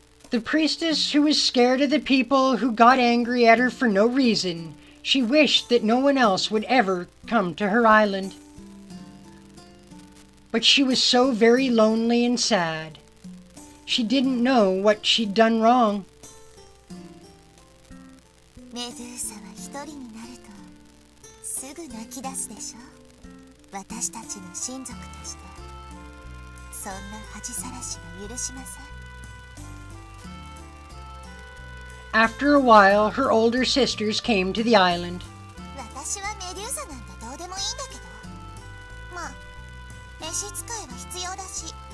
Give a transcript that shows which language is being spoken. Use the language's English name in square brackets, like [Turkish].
[English] The priestess, who was scared of the people who got angry at her for no reason, she wished that no one else would ever come to her island. But she was so very lonely and sad. She didn't know what she'd done wrong. [Japanese] メドゥーサは一人になるとすぐ泣き出すでしょ。私たちの親族としてそんな恥さらしは許しません。 [English] After a while, her older sisters came to the island. [Japanese] 私はメデューサなんてどうでもいいんだけど、まあ召使いは必要だし。